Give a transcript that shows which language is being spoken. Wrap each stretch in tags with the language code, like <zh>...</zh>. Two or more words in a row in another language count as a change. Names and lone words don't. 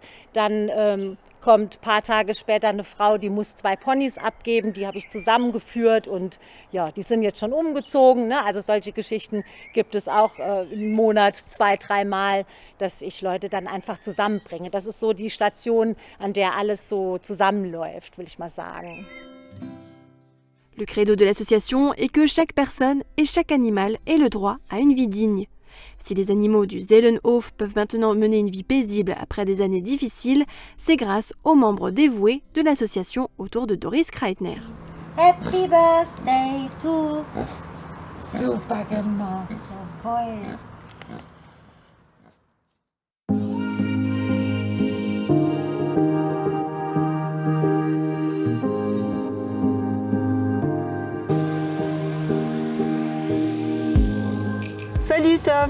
<de>Dann kommt ein paar Tage später eine Frau, die muss 2 Ponys abgeben, die habe ich zusammengeführt und ja, die sind jetzt schon umgezogen. Ne? Also solche Geschichten gibt es auch im Monat 2-3 Mal, dass ich Leute dann einfach zusammenbringe. Das ist so die Station, an der alles so zusammenläuft, will ich mal sagen.</de> <fr>Le credo de l'association est que chaque personne et chaque animal ait le droit à une vie digne. Si les animaux du Seelenhof peuvent maintenant mener une vie paisible après des années difficiles, c'est grâce aux membres dévoués de l'association autour de Doris Kreitner.</fr> <en>Happy birthday to</en> <de>super gemacht,</de> <en>boy.</en> <fr>Salut Tom.</fr>